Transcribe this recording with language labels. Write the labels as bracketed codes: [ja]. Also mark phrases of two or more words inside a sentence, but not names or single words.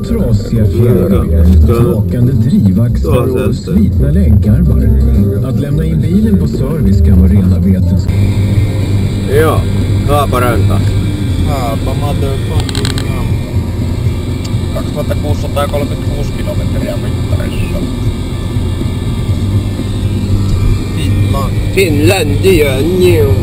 [sv] Rossiga fjärrvärme, knakande drivaxlar och slitna länkarmar. Att lämna in bilen på service kan vara rena vetenskap. [fi] Joo, Haaparanta. Haapa motherfucking 2636 kilometriä mittarissa. Finlandia new.